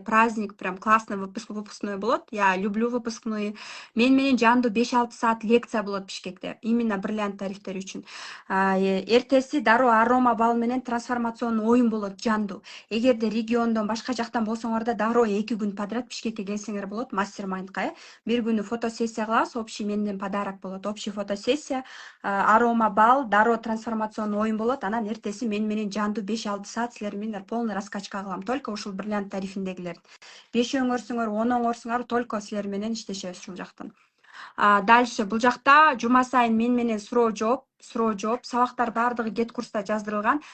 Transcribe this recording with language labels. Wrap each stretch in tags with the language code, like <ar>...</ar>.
<ru>Праздник, прям классный выпускной</ru> <ky>болот.</ky> <ru>Я люблю выпускной.</ru> <ky>Мен менен жандуу 5-6 саат лекция болот Бишкекте. Именно бриллиант тарифтер үчүн. Эртеси дароо арома бал менен трансформационный оюн болот жандуу. Эгерде региондон башка жактан болсоңор дароо 2 күн подряд Бишкекке келсеңер болот, мастер-майндка. Бир күнү фотосессия фотосессия кылабыз, общий менден подарок болот, общий фотосессия, арома бал, дароо трансформационный оюн болот. Анан эртеси мен менен жандуу 5-6 саат силер менен полный раскачка кылам. Только ушул бриллиант тарифиндегилер. 5 оңорсуңар, 10 оңорсуңар, только силер менен иштешебиз ушул жактан. Дальше бул жакта жума сайын мен менен суроо жооп, сабактар баардыгы Get курста жаздырылган.</ky>